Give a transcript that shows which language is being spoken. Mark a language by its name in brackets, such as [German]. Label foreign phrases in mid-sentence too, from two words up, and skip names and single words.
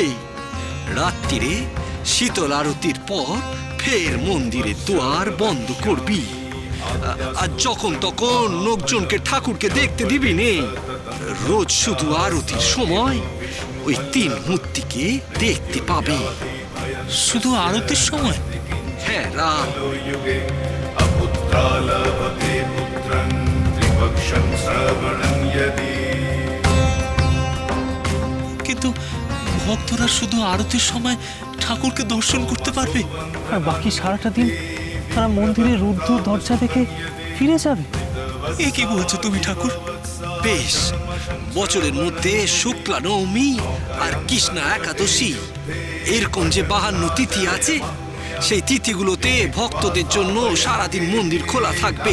[Bangla] রাত্রিরে শীতল আরতির পর ফের মন্দিরের দুয়ার বন্ধ করবি। আর যখন তখন লোকজনকে ঠাকুরকে দেখতে দিবি নে। রোজ শুধু আরতির সময় ওই 3 মূর্তিকে দেখতে পাবে। শুধু আরতির সময়? হ্যাঁ রা। [Sanskrit] युगे अपुत्रा लभते पुत्रं त्रिपक्षं श्रवणं यदि। [Bangla] কিন্তু ভক্তরা শুধু আরতির সময় ঠাকুরকে দর্শন করতে পারবে, আর বাকি সারাটা দিন তারা মন্দিরের রুদ্ধ দরজা দেখে ফিরে যাবে। এ কি বলছো তুমি ঠাকুর? বেশ, বছরের মধ্যে শুক্লা নবমী আর কৃষ্ণা একাদশী এরকম যে 52 তিথি আছে, সেই তিথিগুলোতে ভক্তদের জন্য সারাদিন মন্দির খোলা থাকবে।